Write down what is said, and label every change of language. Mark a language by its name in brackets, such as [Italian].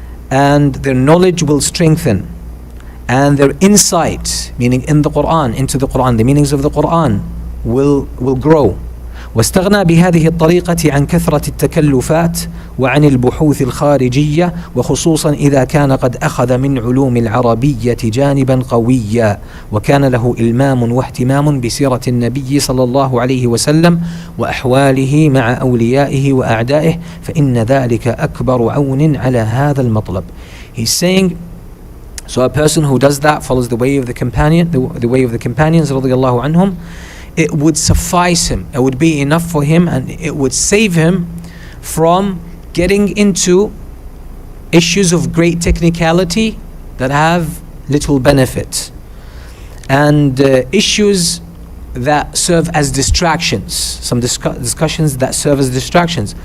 [English] and their knowledge will strengthen, and their insight, meaning in the Qur'an, into the Qur'an, the meanings of the Qur'an will grow. [Arabic] واستغنى بهذه الطريقة عن كثرة التكلفات وعن البحوث الخارجية، وخصوصا إذا كان قد أخذ من علوم العربية جانبا قويا، وكان له إلمام واهتمام بسيرة النبي صلى الله عليه وسلم وأحواله مع أوليائه وأعدائه، فإن ذلك أكبر عون على هذا المطلب. [English] He's saying, so a person who does that, follows the way of the companions [Arabic] رضي الله عنهم, [English] it would suffice him, it would be enough for him, and it would save him from getting into issues of great technicality that have little benefit, and issues that serve as distractions, some discussions that serve as distractions.